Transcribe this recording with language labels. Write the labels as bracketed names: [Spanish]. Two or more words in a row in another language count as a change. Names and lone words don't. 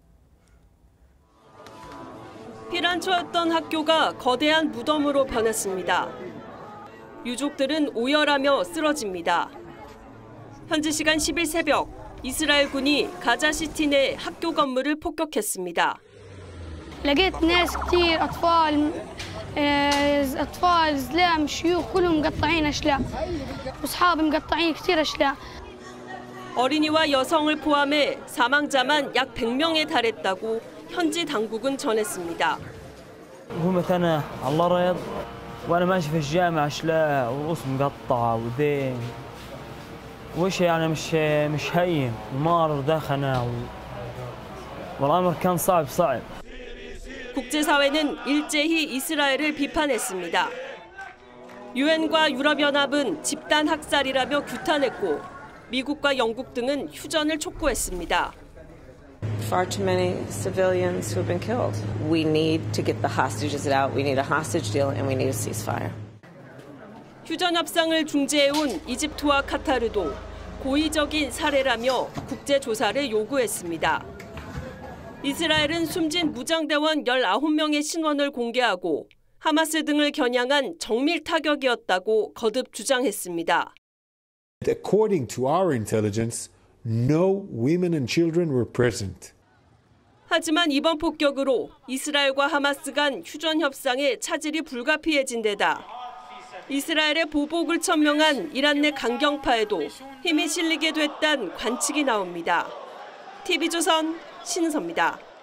[Korean] 피란처였던 학교가 거대한 무덤으로 변했습니다. 유족들은 오열하며 쓰러집니다. 현지 시간 10일 새벽, 이스라엘군이 가자시티 내 학교 건물을 폭격했습니다. [Arabic] لقيت ناس كثير أطفال إسلام شيوخ كلهم مقطعين أشلاء وأصحابي مقطعين كثير أشلاء. [Korean] 어린이와 여성을 포함해 사망자만 약 100명에 달했다고 현지 당국은 전했습니다. [Arabic] هم أنا على الأرض وأنا ماشي في الجامع أشلاء ورؤوس مقطعة وذين وش يعني مش هين المار دخنا والأمر كان صعب. [Korean] 국제사회는 일제히 이스라엘을 비판했습니다. 유엔과 유럽연합은 집단 학살이라며 규탄했고 미국과 영국 등은 휴전을 촉구했습니다. [English] Far too many civilians who've been killed. We need to get the hostages out. We need a hostage deal and we need a ceasefire. [Korean] 휴전 협상을 중재해온 이집트와 카타르도 고의적인 살해라며 국제 조사를 요구했습니다. 이스라엘은 숨진 무장대원 19명의 신원을 공개하고 하마스 등을 겨냥한 정밀 타격이었다고 거듭 주장했습니다. [English] According to our intelligence, no women and children were present. [Korean] 하지만 이번 폭격으로 이스라엘과 하마스 간 휴전 협상에 차질이 불가피해진 데다 이스라엘의 보복을 천명한 이란 내 강경파에도 힘이 실리게 됐다는 관측이 나옵니다. TV조선 신은서입니다.